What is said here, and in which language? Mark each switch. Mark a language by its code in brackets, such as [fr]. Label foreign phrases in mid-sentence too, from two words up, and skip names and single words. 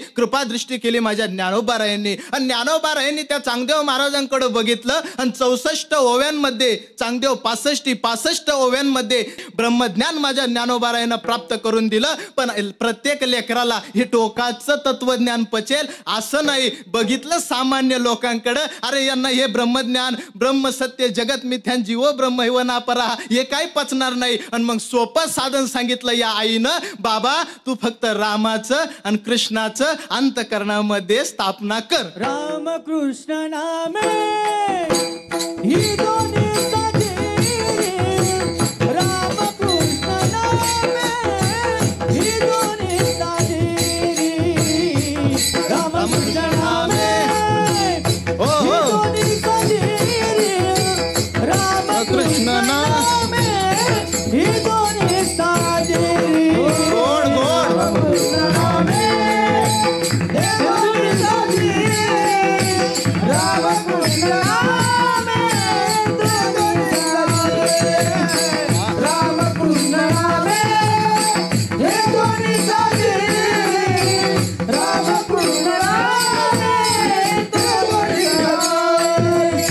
[mr] कृपादृष्टी केली माझ्या ज्ञानोबारायांनी आणि ज्ञानोबारायांनी त्या चांगदेव महाराजांकडे बघितलं आणि 64 ओव्यांमध्ये चांगदेव 65 ओव्यांमध्ये ब्रह्मज्ञान माझ्या ज्ञानोबारायांना प्राप्त करून दिलं. पण प्रत्येक लेकराला हे टोकाचं तत्वज्ञान पचेल असं नाही. बघितलं सामान्य लोकांकडे, अरे यांना हे ब्रह्मज्ञान [sa] ब्रह्मसत्य जगत मिथ्यान जीवो ब्रह्म हिव नापरा [mr] हे काही पचणार नाही. आणि मग सोपं साधन सांगितलं या आईनं, बाबा तू फक्त रामाचं आणि कृष्णाचं अंतःकरणामध्ये स्थापना कर. राम कृष्ण नामे ही दोन्ही साजे, राम कृष्ण नामे ही दोन्ही साजे, राम कृष्ण नामे ही दोन्ही साजे, राम कृष्ण नामे ही दोन्ही साजे. गोड गोड राम कृष्ण नामे हे दोन्ही साजे, राम कृष्ण नामे हे दोन्ही साजे, राम कृष्ण नामे हे दोन्ही साजे, राम कृष्ण नामे हे दोन्ही साजे.